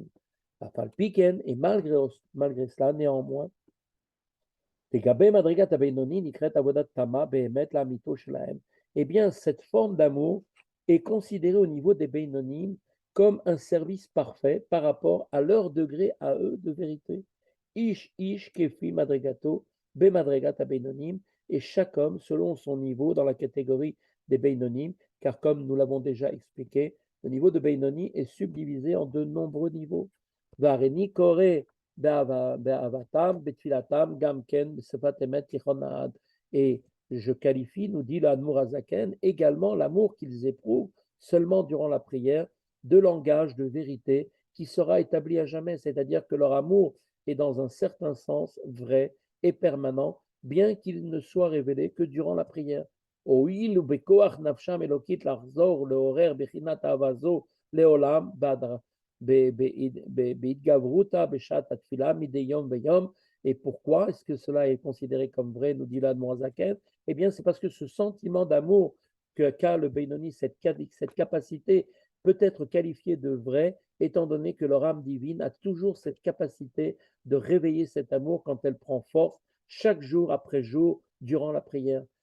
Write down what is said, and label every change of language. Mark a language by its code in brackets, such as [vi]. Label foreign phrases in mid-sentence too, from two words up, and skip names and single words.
[fr] Et malgré cela, néanmoins, eh bien, cette forme d'amour est considérée au niveau des Beinonim comme un service parfait par rapport à leur degré à eux de vérité. [he] איש כפי מדרגתו במדרגת בינונים, [fr] et chaque homme selon son niveau dans la catégorie des Beinonim, car comme nous l'avons déjà expliqué, le niveau de Beinoni est subdivisé en de nombreux niveaux. [he] ואני קורא באהבתם, בתפילתם, גם כן, בשפת אמת תיכון לעד. [fr] Et je qualifie, nous dit l'Admour Azaken, également l'amour qu'ils éprouvent seulement durant la prière, de langage de vérité qui sera établi à jamais, c'est-à-dire que leur amour est dans un certain sens vrai et permanent, bien qu'il ne soit révélé que durant la prière. [he] הואיל ובכוח נפשם אלוקית לחזור לעורר בחינת אהבה זו לעולם בהתגברותה בשעת התפילה מדי יום ויום, [fr] Et pourquoi est-ce que cela est considéré comme vrai, nous dit l'Admorazaken? Eh bien, c'est parce que ce sentiment d'amour qu'a le Benoni, cette capacité peut être qualifiée de vrai, étant donné que leur âme divine a toujours cette capacité de réveiller cet amour quand elle prend force chaque jour après jour durant la prière.